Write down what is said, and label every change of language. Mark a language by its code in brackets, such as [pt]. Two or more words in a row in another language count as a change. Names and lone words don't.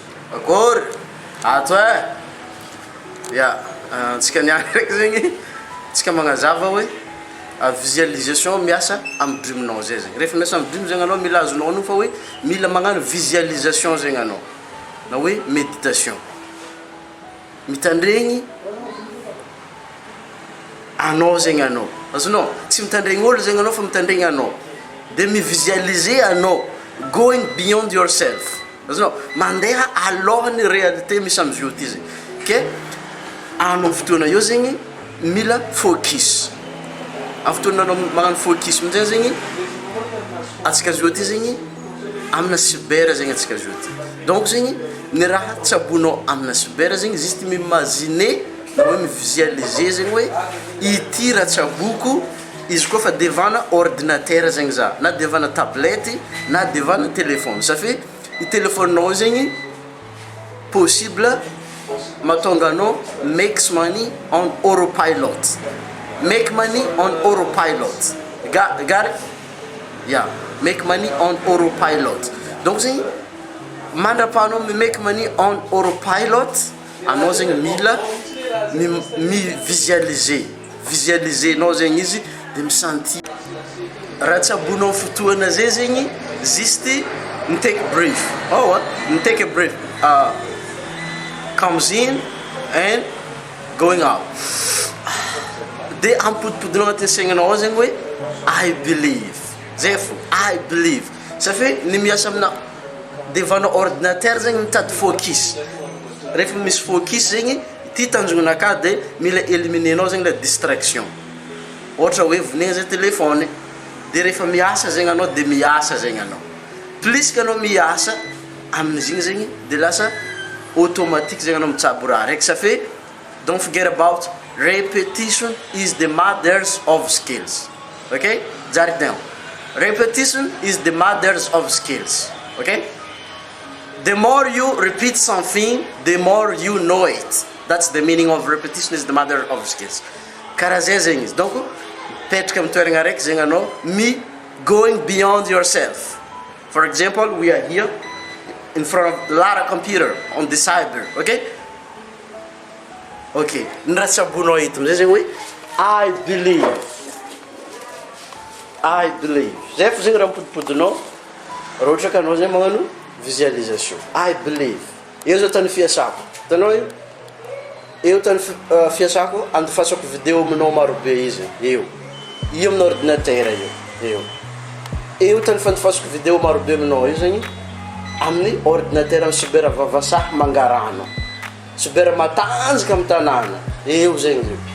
[mg] Akory ato ya tsika niany raiky zegny tsika magnazava hoe visualisation miasa amin'ny dreaminao zay zegny rehefa miasa amin'ny dream zegny anao mila azonao anao fa hoe mila magnano visualisation zegny anao na hoe méditation mitandregny anao zegny anao azonao tsy mitandregny olo zegny anao fa mitandregny anao de mivisualiser anao [en] going beyond yourself [mg] azonao mandeha alohan'ny réalité misy am'zio ty zegny ke anao fotoana io zegny mila focus amin'ny fotoana anao magnano focus amin'izay zegny atsika zio ty zegny amina cyber zegny atsika zio ty donc zegny ny raha tsabonao amina cyber zegny [fr] juste m'imaginer [mg] na hoe mivisualiser zegny hoe ity raha tsaboko izy koa fa devana ordinateur zegny za na devana tablette na devana téléphone [fr] ça fait [mg] i téléphonenao zegny possible matonga anao [en] makes money on autopilot make money on autopilot got it? Yeah, make money on autopilot [mg] donc zegny mandrapahanao mi [en] make money on autopilot [mg] anao zegny mila mi visualiser nao zegny izy de misentir raha tsabonao fotoana zay zegny juste [en] take a breath take a breath comes in and going out [mg] de ampodipodinao agnatin'ny saignanao zegny hoe [en] I believe [mg] zay fo [en] I believe [fr] ça fait [mg] ny miasa amina devanao ordinateur zegny mitady focus rehefa misy focus zegny ty tanjognanaka de mila éliminenao zegny [fr] la distraction [mg] ohatra hoe vonegna zay téléphone de rehefa miasa zegny anao de miasa zegny anao [fr] plus que [mg] anao miasa amin'izigny zegny de lasa automatique zegny anao mitsabo [en] raha raiky [fr] ça fait [en] don't forget about repetition is the mother of skills okay jot it down repetition is the mother of skills okay the more you repeat something the more you know it that's the meaning of repetition is the mother of skills [mg] karaha zay zegny izy donc petraka amin'ny toeragna raiky zegny anao mi [en] going beyond yourself for example we are here in front of a lot of computer on the cyber okay [mg] ny raha tsabonao eto amizay zegny hoe [en] I believe [mg] zay fo zegny raha mipodipodinao raha ohatra ka anao zay magnano visualisation [en] I believe [mg] eo zao tany fiasako hitanao eo tany fiasako andifasako vidéo aminao marobe izy io amin'ny ordinateur eo tany fandifasako vidéo marobe aminao io zegny amin'ny ordinateur amin'ny cyber vavasaha mangarano cyber matanjaka amin'ny tanàna eo zegny